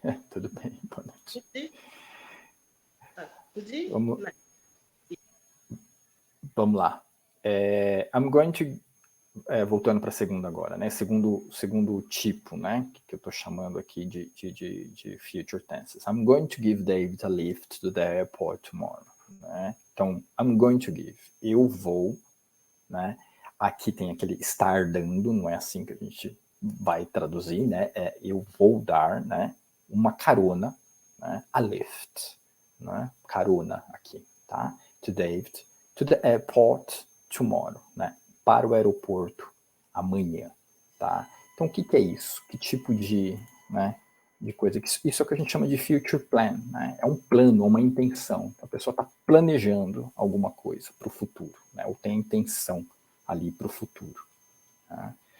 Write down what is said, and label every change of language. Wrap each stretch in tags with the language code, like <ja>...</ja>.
<pt>Tudo bem, boa noite. Pude? Vamos lá.</pt> <en>I'm going to</en> <pt>voltando para a segunda agora, né? Segundo tipo, né? Que eu estou chamando aqui de</pt> <en>future tenses. I'm going to give David a lift to the airport tomorrow.</en> <pt>Né? Então,</pt> <en>I'm going to give.</en> <pt>Eu vou, né? Aqui tem aquele estar dando, não é assim que a gente vai traduzir, né? Eu vou dar, né? Uma carona, né?</pt> <en>A lift,</en> <pt>né? Carona aqui, tá?</pt> <en>To David, to the airport tomorrow, né?</en> <pt>Para o aeroporto amanhã, tá? Então, o que é isso? Que tipo de, né, de coisa? Isso é o que a gente chama de</pt> <en>future plan,</en> <pt>né? É um plano, uma intenção. A pessoa está planejando alguma coisa para o futuro, né? Ou tem intenção ali para o futuro. Tá?</pt>